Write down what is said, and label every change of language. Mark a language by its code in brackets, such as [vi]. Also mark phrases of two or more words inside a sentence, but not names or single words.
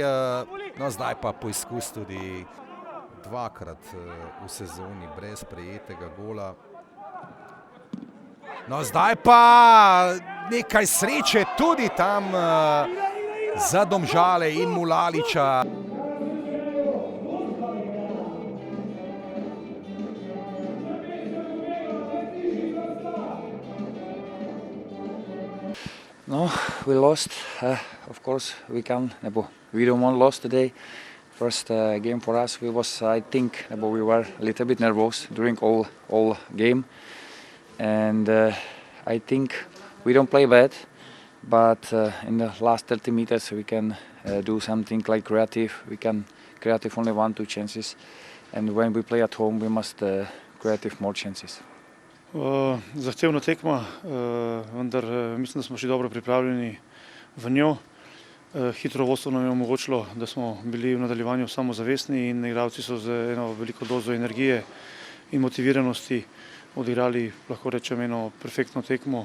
[sl] No zdaj pa poizkus tudi dvakrat v sezoni brez prejetega gola. No zdaj pa nekaj sreče tudi tam za Domžale in Mulalića. [en] No, we lost. Of course, we don't want lost today. First game for us, I think we were a little bit nervous during all game. And I think we don't play bad, but in the last 30 meters we can do something like creative. We can creative only 1-2 chances, and when we play at home we must creative more chances. [sl] Zahtevna tekma, vendar mislim, da smo še dobro pripravljeni v njo. Hitro vodstvo nam je omogočilo, da smo bili v nadaljevanju samozavestni in igralci so z eno veliko dozo energije in motiviranosti odigrali, lahko rečem, eno perfektno tekmo.